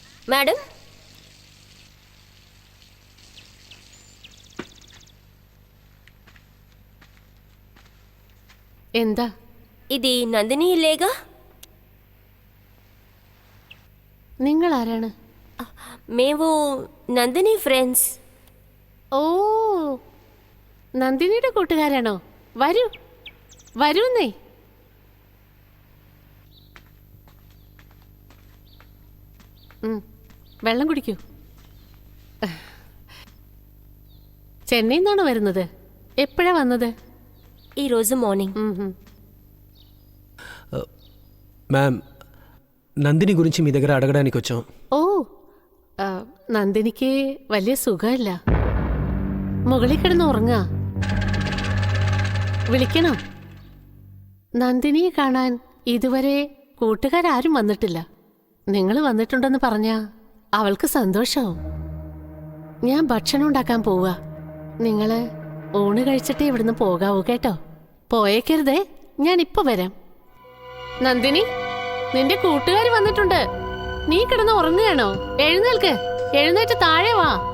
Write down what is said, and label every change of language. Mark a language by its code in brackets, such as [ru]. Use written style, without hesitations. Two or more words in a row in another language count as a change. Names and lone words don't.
[te] మేడం, [ml] എന്താ [te] ఇది నందిని ఇల్లేగా? [ml] നിങ്ങൾ ആരാണ്? [te] మేము నందిని ఫ్రెండ్స్. [ml] ഓ, നന്ദിനിയുടെ കൂട്ടുകാരാണോ? വരൂ വരൂന്നേ. വെള്ളം കുടിക്കൂ. ചെന്നൈയിൽ നിന്നാണോ വരുന്നത്? എപ്പോഴാ വന്നത്? [te] ఈరోజు మార్నింగ్. మ్యామ్, నందిని గురించి మీ దగ్గర అడగడానికి వచ్చాం. [ml] ഓ, നന്ദിനിക്ക് വലിയ സുഖമില്ല. മുകളിൽ കിടന്ന് ഉറങ്ങാ. വിളിക്കണം. നന്ദിനിയെ കാണാൻ ഇതുവരെ കൂട്ടുകാരും വന്നിട്ടില്ല. നിങ്ങൾ വന്നിട്ടുണ്ടെന്ന് പറഞ്ഞാ അവൾക്ക് സന്തോഷവും. ഞാൻ ഭക്ഷണം ഉണ്ടാക്കാൻ പോവാ. നിങ്ങള് ഊണ് കഴിച്ചിട്ടേ ഇവിടുന്ന് പോകാവൂ കേട്ടോ. പോയേക്കരുതേ, ഞാൻ ഇപ്പൊ വരാം. നന്ദിനി, നിന്റെ കൂട്ടുകാർ വന്നിട്ടുണ്ട്. നീ കിടന്ന് ഉറങ്ങുകയാണോ? എഴുന്നേൽക്ക്, എഴുന്നേറ്റ് താഴെ വാ.